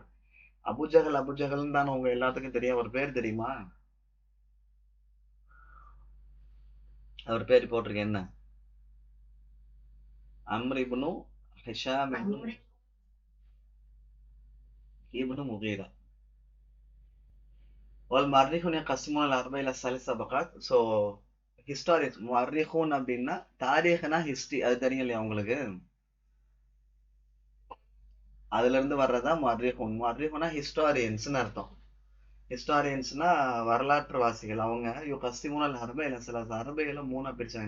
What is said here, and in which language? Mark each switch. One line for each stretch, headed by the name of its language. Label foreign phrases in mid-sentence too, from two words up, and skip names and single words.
Tamil: அபுஜஹல் அபுஜஹல்னு தான் உங்க எல்லாத்துக்கும் தெரியும். அவர் பேர் தெரியுமா? அவர் பேர் போட்டிருக்கேன் என்ன? அம்ர் இப்னு ஹிஷாம் இப்னு முகீரா.
Arabic: والمؤرخون يقسمون الأربع إلى 3 طبقات.
English: so historians
Tamil: முஅர்ரிஹூன் அப்படின்னா தாரீഖ்னா ஹிஸ்டரி, அது தெரியும் இல்லையா உங்களுக்கு? அதுல இருந்து வர்றதா முஅர்ரிஹூன். முஅர்ரிஹூனா ஹிஸ்டாரியன்ஸ்னு அர்த்தம். ஹிஸ்டாரியன்ஸ்னா வரலாற்றுவாசிகள். அவங்க
Arabic: يقسمون الأربع إلى ثلاث.
Tamil: அரபையில மூணா பிரிச்சாங்க.